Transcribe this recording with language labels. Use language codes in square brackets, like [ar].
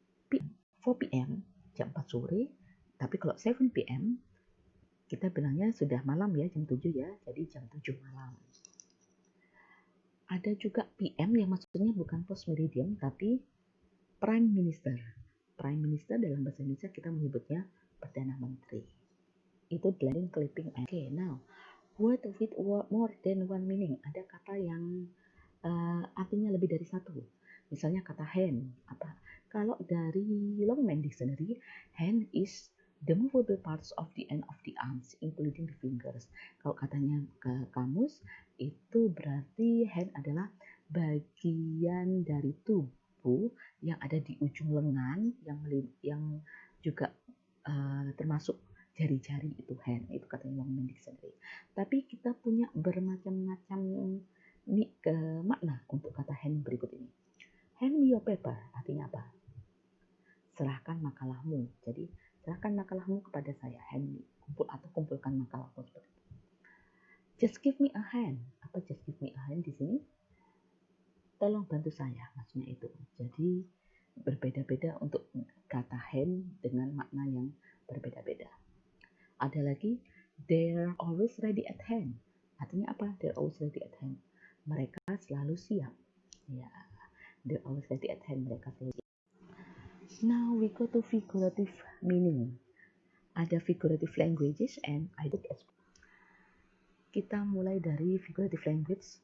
[id] 4 PM jam 4 sore. Tapi kalau 7 PM kita bilangnya sudah malam ya, jam 7 ya, jadi jam 7 malam. Ada juga PM yang maksudnya bukan post meridian tapi Prime Minister. Prime Minister dalam bahasa Indonesia kita menyebutnya Perdana Menteri. Itu blending, clipping. [en] Okay, now word with more than one meaning. [id] Ada kata yang artinya lebih dari satu. Misalnya kata hand. Apa? Kalau dari [en] Longman Dictionary, hand is the movable parts of the end of the arms, including the fingers. [id] Kalau katanya ke kamus, itu berarti hand adalah bagian dari tubuh yang ada di ujung lengan, yang juga termasuk jari-jari, itu hand. Itu katanya Longman Dictionary. Tapi kita punya bermacam-macam makna untuk kata hand berikut ini. [en] Hand me your paper, [id] artinya apa? Serahkan makalahmu. Jadi serahkan makalahmu kepada saya, hand me, kumpulkan makalahmu seperti itu. [en] Just give me a hand. [id] Apa [en] just give me a hand [id] di sini? Tolong bantu saya, maksudnya itu. Jadi berbeda-beda untuk kata hand dengan makna yang berbeda-beda. Ada lagi, [en] they're always ready at hand. [id] Artinya apa? [en] They're always ready at hand. [id] Mereka selalu siap. [en] Ya, they're always ready at hand. Mereka selalu siap. Now we go to figurative meaning. [id] Ada [en] figurative languages and idiomatic expression. [id] Kita mulai dari [en] figurative language.